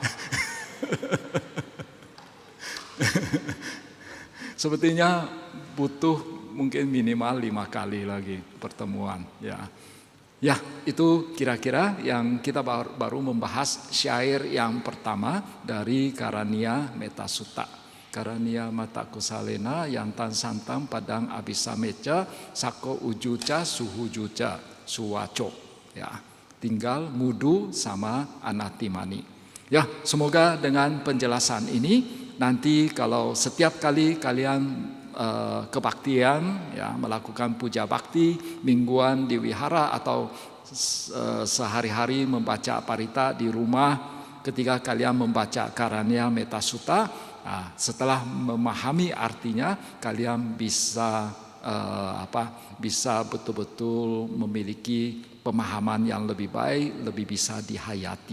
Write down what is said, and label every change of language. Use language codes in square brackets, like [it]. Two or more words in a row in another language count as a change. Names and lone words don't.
[id] Sepertinya butuh mungkin minimal 5 kali lagi pertemuan ya. Ya, itu kira-kira yang kita baru membahas syair yang pertama dari Karania Metta Sutta. [pi] Karania mata kusalena yang tan santam padang abisa meca sako ujuca suhujuca suwaco ya, tinggal mudu sama anatimani. [id] Ya, semoga dengan penjelasan ini nanti kalau setiap kali kalian kebaktian ya, melakukan puja bakti mingguan di wihara atau sehari-hari membaca parita di rumah, ketika kalian membaca Karania Metta Sutta, setelah memahami artinya kalian bisa bisa betul-betul memiliki pemahaman yang lebih baik, lebih bisa dihayati.